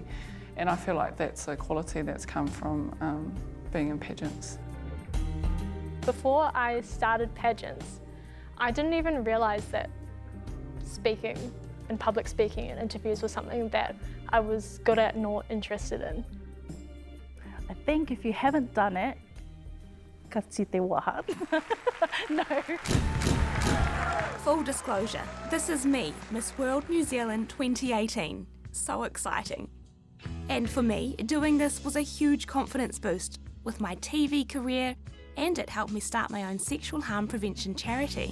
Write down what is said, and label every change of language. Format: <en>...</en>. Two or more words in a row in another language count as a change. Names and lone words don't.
<en>And I feel like that's a quality that's come from being in pageants. Before I started pageants, I didn't even realise that speaking and public speaking and interviews was something that I was good at nor interested in. I think if you haven't done it,</en> <mi>ka te waha.</mi> <en>No. Full disclosure, this is me, Miss World New Zealand 2018. So exciting. And for me, doing this was a huge confidence boost with my TV career, and it helped me start my own sexual harm prevention charity.</en>